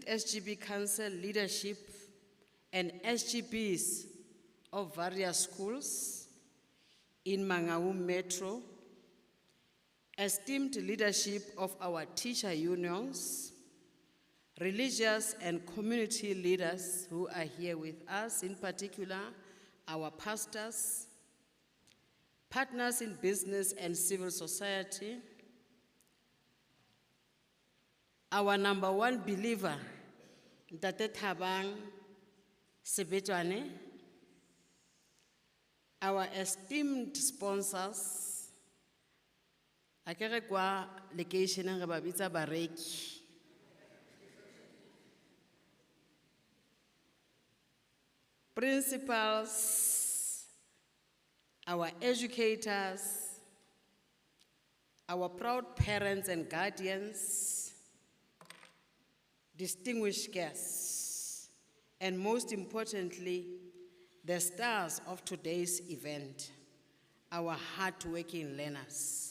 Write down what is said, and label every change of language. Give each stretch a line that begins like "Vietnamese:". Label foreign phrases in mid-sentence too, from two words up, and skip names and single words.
English: SGB Council leadership, and SGBs of various schools in Mangaung Metro, esteemed leadership of our teacher unions, religious and community leaders who are here with us, in particular, our pastors, partners in business and civil society, our number one believer, Ntate Thabang Sebetwane, our esteemed sponsors,
Tswana: akere kwa location re ba bitsa bareki,
English: principals, our educators, our proud parents and guardians, distinguished guests, and most importantly, the stars of today's event, our hardworking learners.